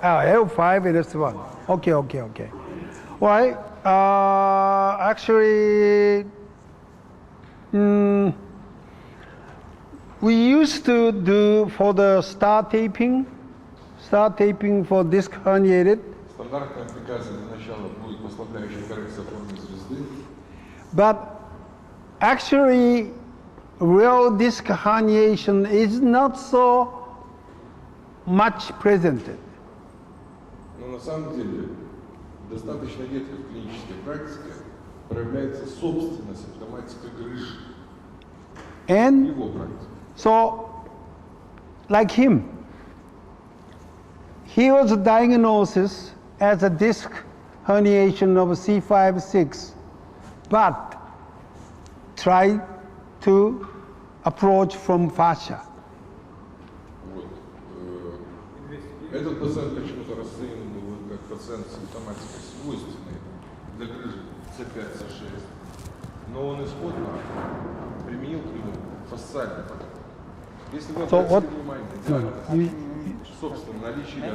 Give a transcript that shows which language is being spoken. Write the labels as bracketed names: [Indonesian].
[English] L5 and S1. Okay. Well, actually, we used to do for the star taping for disc herniated. [Russian] Стандартная аппликация для начала будет послабляющая коррекция формы звезды. [English] But actually, real disc herniation is not so much presented. [Russian] Но на самом деле достаточно редко в клинической практике проявляется собственная симптоматика грыжи. [English] And [Russian] Его практике. [English] so, like him, he was diagnosed as a disc herniation of C5-6, but tried to approach from fascia. [Russian] Вот. Этот пациент почему-то расценен был как пациент с симптоматикой свойственной для грыжи C5, C6, но он исходно применил к нему фасциальный подход. Если вы [English] So what? [Russian] обратите внимание, собственно, наличие